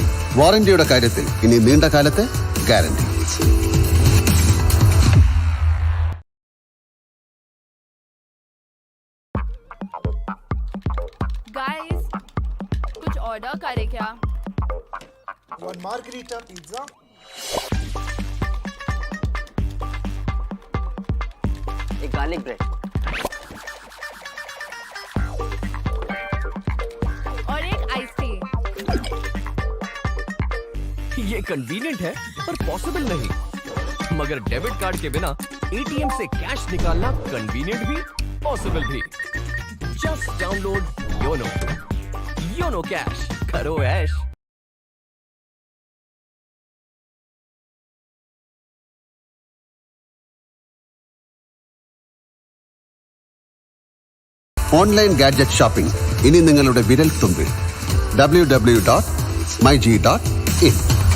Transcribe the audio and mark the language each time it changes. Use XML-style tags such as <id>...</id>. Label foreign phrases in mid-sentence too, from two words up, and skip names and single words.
<ml>വാറന്റിയുടെ കാര്യത്തിൽ ഇനി നീണ്ട കാലത്തെ ഗ്യാരണ്ടി.</ml> <hi>गाइस कुछ ऑर्डर करे क्या?</hi> <en>One margarita pizza. एक garlic bread.</en> <hi>और एक</hi> <en>ice tea.</en> <hi>ये कन्वीनियंट है पर पॉसिबल नहीं. मगर डेबिट कार्ड के बिना एटीएम से कैश निकालना कन्वीनियंट भी पॉसिबल भी.</hi> <en>just download</en> <hi>योनो कैश. करो ऐश.</hi> <ml>ഓൺലൈൻ ഗാഡ്ജറ്റ് ഷോപ്പിംഗ് ഇനി നിങ്ങളുടെ വിരൽ തുമ്പിൽ. www.myg.in</ml>